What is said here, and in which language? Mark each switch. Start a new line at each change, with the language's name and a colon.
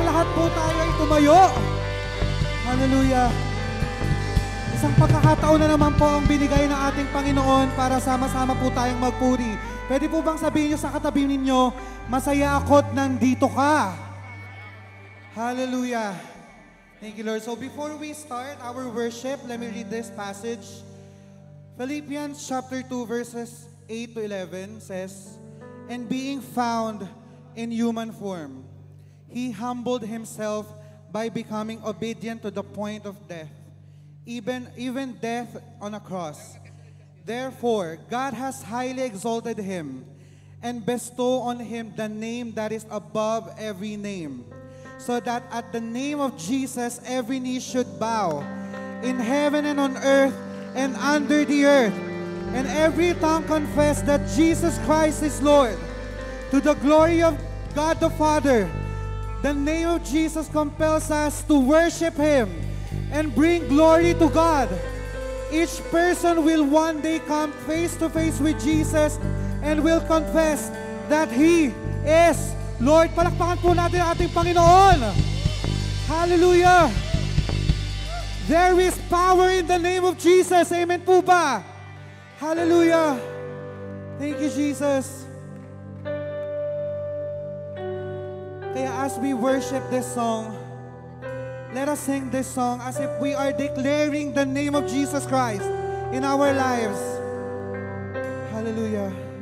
Filipino: Ang lahat po tayo ay tumayo. Hallelujah! Isang pagkakataon na naman po ang binigay ng ating Panginoon para sama-sama po tayong magpuri. Pwede po bang sabihin niyo sa katabi ninyo, masaya ako't nandito ka.
English: Hallelujah! Thank you, Lord. So before we start our worship, let me read this passage. Philippians chapter 2 verses 8 to 11 says, "And being found in human form, He humbled Himself by becoming obedient to the point of death, even death on a cross. Therefore, God has highly exalted Him and bestowed on Him the name that is above every name, so that at the name of Jesus every knee should bow, in heaven and on earth and under the earth, and every tongue confess that Jesus Christ is Lord, to the glory of God the Father." The name of Jesus compels us to worship Him and bring glory to God. Each person will one day come face to face with Jesus and will confess that He is Lord.
Filipino: Palakpakan po natin ang ating Panginoon.
English: Hallelujah! There is power in the name of Jesus. Amen
Filipino: po ba?
English: Hallelujah! Thank you, Jesus.
Filipino: Kaya
English: as we worship this song, let us sing this song as if we are declaring the name of Jesus Christ in our lives. Hallelujah.